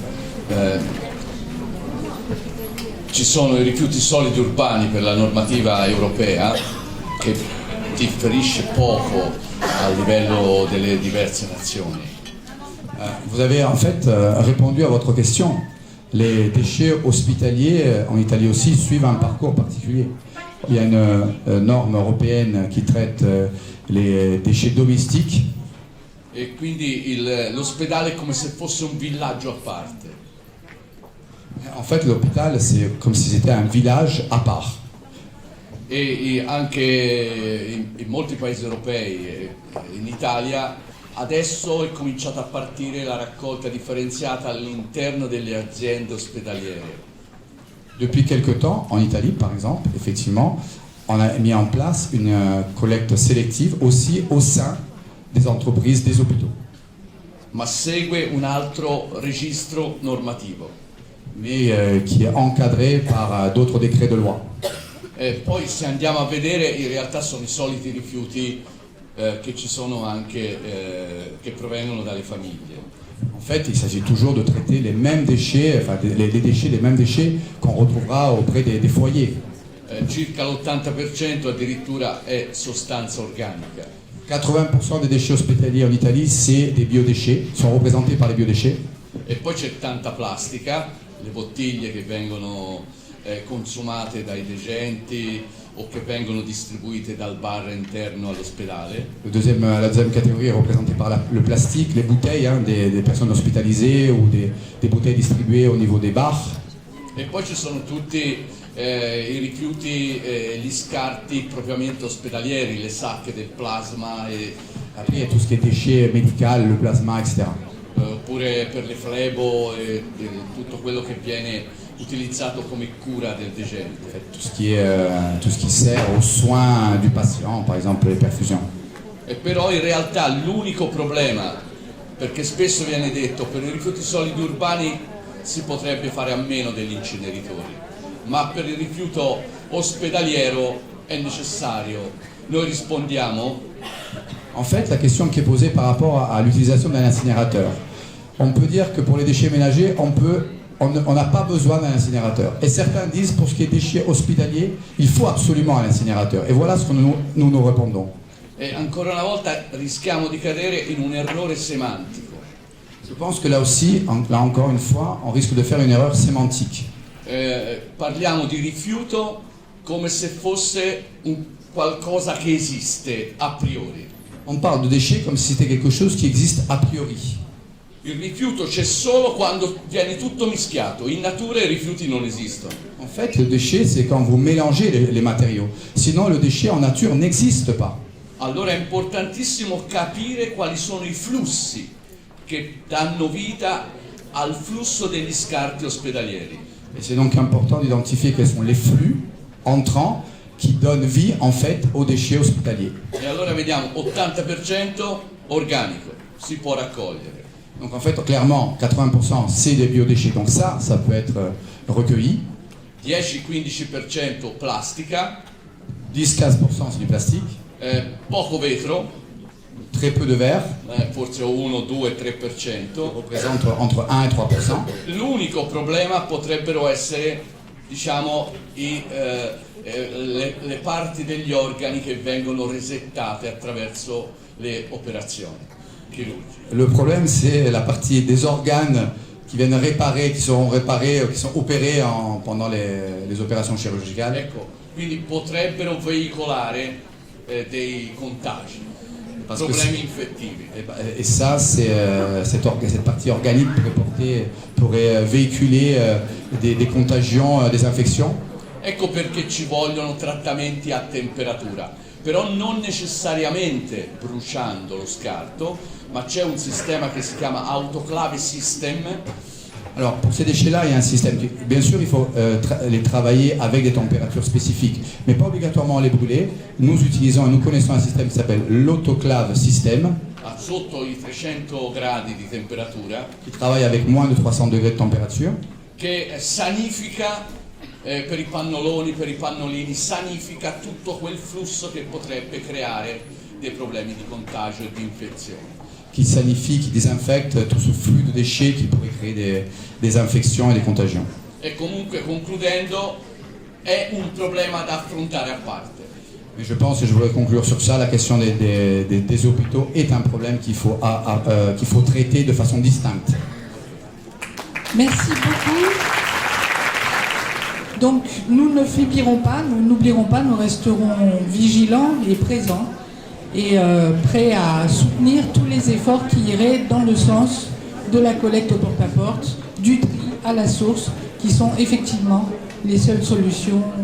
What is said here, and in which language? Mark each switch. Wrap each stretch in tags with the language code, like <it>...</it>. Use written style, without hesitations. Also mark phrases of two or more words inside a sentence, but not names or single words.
<it>Ci sono i rifiuti solidi urbani per la normativa europea che differisce poco a livello delle diverse nazioni.</it> <fr>Vous avez en fait répondu à votre question. Les déchets hospitaliers en Italie aussi suivent un parcours particulier. Il y a une norme européenne qui traite les déchets domestiques.</fr> <it>E quindi l'ospedale è come se fosse un villaggio a parte.</it> <fr>En fait, l'hôpital, c'est comme si c'était un village à part.</fr> <it>E anche in molti paesi europei, in Italia, adesso è cominciata a partire la raccolta differenziata all'interno delle aziende ospedaliere.</it> <fr>Depuis quelque temps, en Italie par exemple, effectivement, on a mis en place une collecte sélective aussi au sein des entreprises des hôpitaux.</fr> <it>Ma segue un altro registro normativo.</it> <fr>Mais qui est encadré par d'autres décrets de loi.</fr> <it>E poi se andiamo a vedere, in realtà sono i soliti rifiuti che ci sono anche, che provengono dalle famiglie.</it> <fr>En fait, il s'agit toujours de traiter les mêmes déchets, enfin les mêmes déchets qu'on retrouvera auprès des foyers.</fr> <it>Circa l'80% addirittura è sostanza organica.</it> <fr>80% des déchets hospitaliers en Italie, c'est des biodéchets, sont représentés par les biodéchets.</fr> <it>E poi c'è tanta plastica, le bottiglie che vengono consumate dai degenti o che vengono distribuite dal bar interno all'ospedale.</it> <fr>La deuxième catégorie est représentée par le plastique, les bouteilles des personnes hospitalisées ou des bouteilles distribuées au niveau des bars.</fr> <it>E poi ci sono tutti i rifiuti, gli scarti propriamente ospedalieri, le sacche del plasma.</it> <fr>Après, il y a tout ce qui est déchets médicaux, le plasma, etc.</fr> <it>Oppure per le flebo e tutto quello che viene utilizzato come cura del degente.</it> <fr>Tout ce qui sert aux soins du patient, par exemple les perfusions.</fr> <it>E però in realtà l'unico problema, perché spesso viene detto per i rifiuti solidi urbani si potrebbe fare a meno degli inceneritori, ma per il rifiuto ospedaliero è necessario. Noi rispondiamo.</it> <fr>En fait, la question qui est posée par rapport à l'utilisation d'un incinérateur, on peut dire que pour les déchets ménagers, on n'a pas besoin d'un incinérateur. Et certains disent pour ce qui est déchets hospitaliers, il faut absolument un incinérateur. Et voilà ce que nous répondons.</fr> <it>E ancora una volta rischiamo di cadere in un errore semantico.</it> <fr>Je pense que là aussi, là encore une fois, on risque de faire une erreur sémantique.</fr> <it>Parliamo di rifiuto come se fosse qualcosa che esiste a priori.</it> <fr>On parle de déchets comme si c'était quelque chose qui existe a priori.</fr> <it>Il rifiuto c'è solo quando viene tutto mischiato. In natura i rifiuti non esistono.</it> <fr>En fait, le déchet, c'est quand vous mélangez les matériaux. Sinon, le déchet en nature n'existe pas.</fr> <it>Allora è importantissimo capire quali sono i flussi che danno vita al flusso degli scarti ospedalieri.</it> <fr>Et c'est donc important d'identifier quels sont les flux entrants qui donnent vie en fait aux déchets hospitaliers.</fr> <it>E allora vediamo 80% organico, si può raccogliere.</it> <fr>Donc en fait, clairement, 80% c'est des biodéchets, donc ça peut être recueilli.</fr> <it>10-15% plastica.</it> <fr>10-15% c'est du plastique.</fr> <it>Poco vetro.</it> <fr>Très peu de verre.</fr> <it>Forse 1, 2, 3%.</it> <fr>Représente entre 1 et 3%.</fr> <it>L'unico problema potrebbero essere, diciamo, le parti degli organi che vengono resettate attraverso le operazioni chirurgiche.</it> <fr>Le problème, c'est la partie des organes qui viennent réparer, qui sont opérés pendant les opérations chirurgicales.</fr> <it>Ecco, quindi potrebbero veicolare dei contagi, problemi infettivi.</it> <fr>Et ça, cette partie organique pourrait véhiculer des contagions, des infections.</fr> <it>Ecco perché ci vogliono trattamenti a temperatura, però non necessariamente bruciando lo scarto, ma c'è un sistema che si chiama autoclave system.</it> <fr>Alors pour ces déchets-là, il y a un système. Bien sûr, il faut les travailler avec des températures spécifiques, mais pas obligatoirement les brûler. Nous connaissons un système qui s'appelle l'autoclave system.</fr> <it>Sotto i 300 gradi di temperatura.</it> <fr>Qui travaille avec moins de 300 degrés de température.</fr> <it>Che sanifica per i pannoloni, per i pannolini, sanifica tutto quel flusso che potrebbe creare dei problemi di contagio e di infezione.</it> <fr>Qui sanifie, qui désinfecte tout ce flux de déchets qui pourrait créer des infections et des contagions.</fr> <it>E comunque, concludendo, è un problema da affrontare a parte.</it> <fr>Mais je pense, et je voudrais conclure sur ça, la question des hôpitaux est un problème qu'il faut traiter de façon distincte. Merci beaucoup. Donc nous ne faiblirons pas, nous n'oublierons pas, nous resterons vigilants et présents et prêts à soutenir tous les efforts qui iraient dans le sens de la collecte au porte-à-porte, du tri à la source, qui sont effectivement les seules solutions viables.</fr>